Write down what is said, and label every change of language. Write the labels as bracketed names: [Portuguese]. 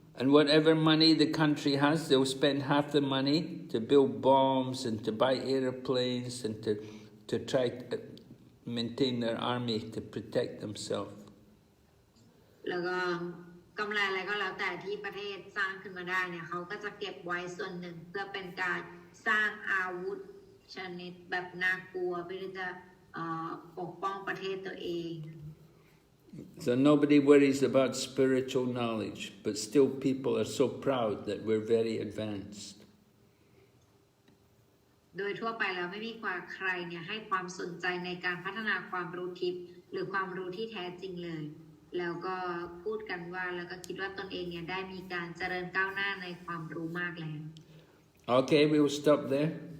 [English] And whatever money the country has, they'll spend half the money to build bombs and to buy airplanes and to try to maintain their army to protect themselves. [Thai] แล้วก็กำไรอะไรก็แล้วแต่ที่ประเทศสร้างขึ้นมาได้เนี่ยเขาก็จะเก็บไว้ส่วนหนึ่งเพื่อเป็นการสร้างอาวุธชนิดแบบน่ากลัวเพื่อที่จะปกป้องประเทศตัวเอง [English] So nobody worries about spiritual knowledge, but still people are so proud that we're very advanced. [Thai] โดยทั่วไปแล้วไม่มีใครเนี่ยให้ความสนใจในการพัฒนาความรู้ทิพย์หรือความรู้ที่แท้จริงเลยแล้วก็พูดกันว่าแล้วก็คิดว่าตนเองเนี่ยได้มีการเจริญก้าวหน้าในความรู้มากแล้ว [English] Okay, we will stop there.